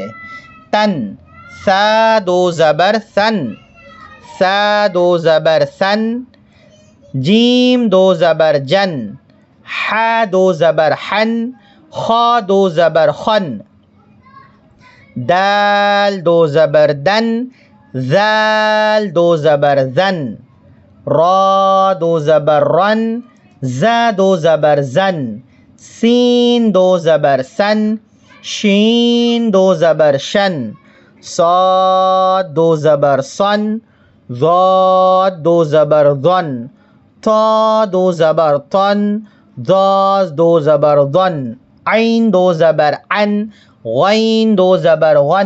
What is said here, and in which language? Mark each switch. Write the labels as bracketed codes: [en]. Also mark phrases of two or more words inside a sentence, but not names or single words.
[ur] تن، سا 2 زبر سن، سا 2 زبر سن۔ جیم 2 زبر جن، ح 2 زبر حن، خا 2 زبر خن۔ دال 2 زبر دن، ذال 2 زبر زن۔ را 2 زبر رن، ز 2 زبر زن۔ سین 2 زبر سن، شین 2 زبر شن۔ صاد 2 زبر صن، ضاد 2 زبر ضن۔ طا 2 زبر طن، ضاد 2 زبر ضن۔ عین 2 زبر عن، غین 2 زبر غن۔